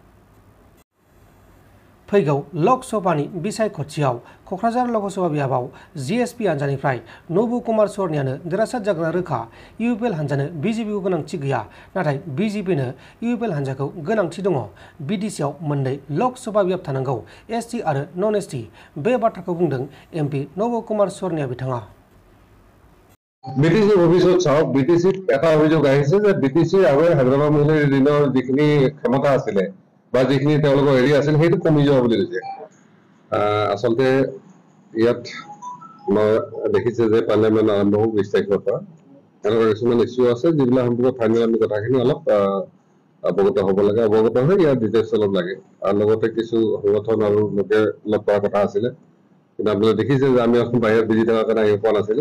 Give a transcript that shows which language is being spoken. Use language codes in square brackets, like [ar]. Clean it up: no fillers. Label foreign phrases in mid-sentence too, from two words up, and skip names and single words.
[brx] फैगौ लकसभानि बिसायख'थियाव क'क्राझार लकसभा बियाबाव GSP हान्जानिफ्राय नब कुमार सर्नियानो देरहासार जागोना रोखा। UPL हान्जानो BJPखौ गोनांथि गैया, नाथाय BJPनो UPL हान्जाखौ गोनांथि दङ। BTCआव मोननै लकसभा बियाब थानांगौ, ST आरो [en] non ST. [brx] बे बाथ्राखौ बुंदों MP नब कुमार सर्निया बिथाङा। [as] BTC অভিযোগ চাওক, BTC এটা অভিযোগ আহিছে যে BTC আগৰ হায়দৰাবাদ মহিলাৰ দিনৰ যিখিনি ক্ষমতা আছিলে বা যিখিনি তেওঁলোকৰ এৰিয়া আছিল সেইটো কমি যোৱা বুলি কৈছে। আচলতে ইয়াত মই দেখিছে যে পাৰ্লিয়ামেণ্ট আৰম্ভ হ'ব 20 তাৰিখৰ পৰা এনেকুৱা কিছুমান ইছ্যু আছে যিবিলাক সম্পৰ্কত ফাইনেল আমি কথাখিনি অলপ অৱগত হ'ব লাগে, অৱগত হৈ ইয়াৰ ডিটেইলছ অলপ লাগে আৰু লগতে কিছু সংগঠন আৰু লোকে লগ কৰাৰ কথা আছিলে, কিন্তু আপোনালোকে দেখিছে যে আমি অসম বাহিৰত বিজি থকাৰ কাৰণে আহিব পৰা নাছিলোঁ।